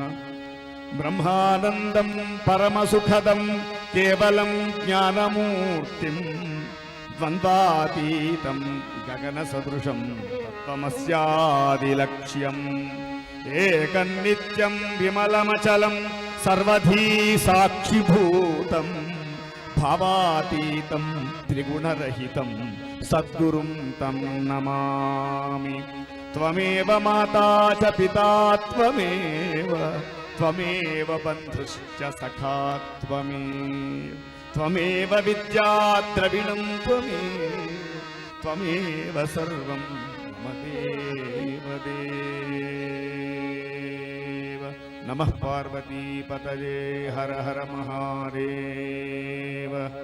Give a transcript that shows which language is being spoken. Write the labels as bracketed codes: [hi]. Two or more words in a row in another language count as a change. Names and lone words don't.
[sa] బ్రహ్మానందం పరమసుఖదం కేవలం జ్ఞానమూర్తిం ద్వంద్వాతీతం గగన సదృశం తత్వమస్యాదిలక్ష్యం ఏకం నిత్యం విమలమచలం సర్వధీ సాక్షిభూతం భావాతీతం త్రిగుణరహితం సద్గురుం తం నమామి. త్వమేవ మాతా చ పితా త్వమేవ, త్వమేవ బంధుశ్చ సఖా త్వమేవ, త్వమేవ విద్యా ద్రవిణం త్వమేవ, త్వమేవ సర్వం మమ దేవ దేవ. నమః పార్వతీపతయే. హర హర మహాదేవ.